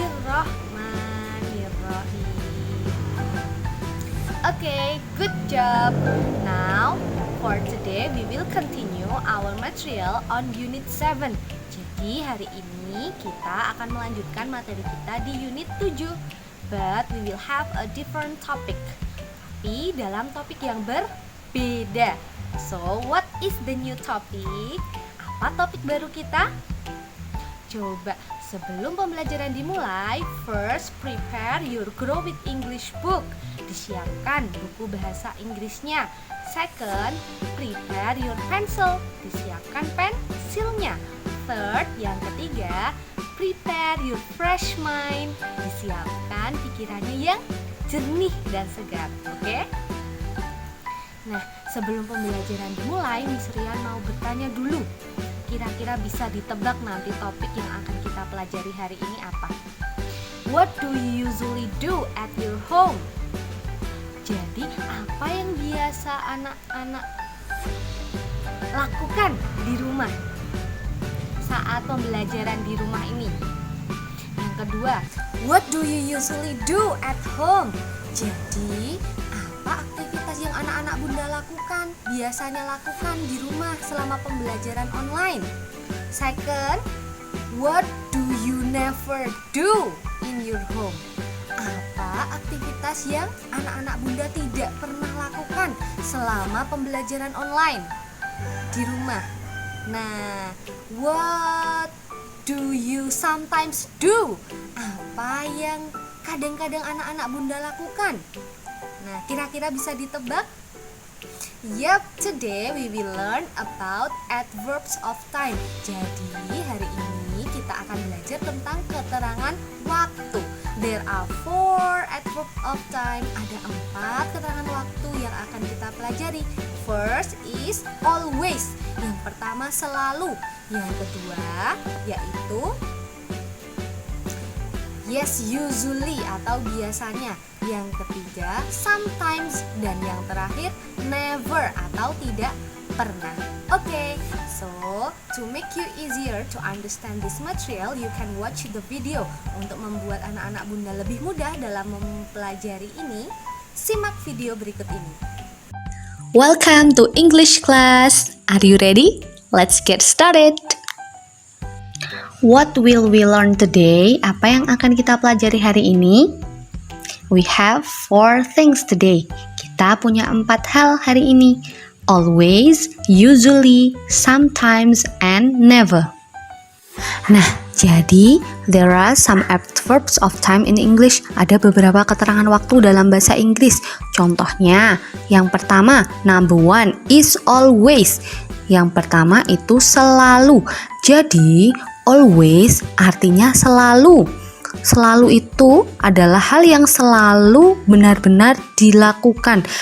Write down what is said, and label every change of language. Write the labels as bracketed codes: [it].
[ar] Bismillahirrahmanirrahim. [en] Okay, good job. Now, for today, we will continue our material on Unit 7. [id] Jadi, hari ini kita akan melanjutkan materi kita di Unit 7. [en] But we will have a different topic. [id] Tapi dalam topik yang berbeda. [en] So, what is the new topic? [id] Apa topik baru kita? Coba, sebelum pembelajaran dimulai, [en] first prepare your Grow with English book. [id] Disiapkan buku bahasa Inggrisnya. [en] Second, prepare your pencil. [id] Disiapkan pensilnya. [en] Third, [id] yang ketiga, [en] prepare your fresh mind. [id] Disiapkan pikirannya yang jernih dan segar, oke? Nah, sebelum pembelajaran dimulai, Miss Rian mau bertanya dulu. Kira-kira bisa ditebak nanti topik yang akan kita pelajari hari ini apa? [en] What do you usually do at your home? [id] Jadi, apa yang biasa anak-anak lakukan di rumah saat pembelajaran di rumah ini? Yang kedua, [en] what do you usually do at home? [id] Jadi, apa aktivitas yang anak-anak bunda lakukan, biasanya lakukan di rumah selama pembelajaran online? [en] Second, what do you never do in your home? [id] Apa aktivitas yang anak-anak bunda tidak pernah lakukan selama pembelajaran online di rumah? [en] Nah, what do you sometimes do? [id] Apa yang kadang-kadang anak-anak bunda lakukan? Nah, kira-kira bisa ditebak? [en] Yup, today we will learn about adverbs of time. [id] Jadi, hari ini kita akan belajar tentang keterangan waktu. [en] There are 4 adverbs of time. [id] Ada 4 keterangan waktu yang akan kita pelajari. [en] First is always. [id] Yang pertama selalu. Yang kedua yaitu yes, usually atau biasanya. Yang ketiga sometimes. Dan yang terakhir never atau tidak pernah. [en] Okay, so to make you easier to understand this material, you can watch the video. [id] Untuk membuat anak-anak bunda lebih mudah dalam mempelajari ini, simak video berikut ini. [en] Welcome to English class. Are you ready? Let's get started. What will we learn today? [id] Apa yang akan kita pelajari hari ini? [en] We have 4 things today. [id] Kita punya 4 hal hari ini. [en] Always, usually, sometimes, and never. [id] Nah, jadi [en] there are some adverbs of time in English. [id] Ada beberapa keterangan waktu dalam bahasa Inggris. Contohnya, yang pertama, [en] number 1 is always. [id] Yang pertama itu selalu. Jadi, always artinya selalu. Selalu itu adalah hal yang selalu benar-benar dilakukan.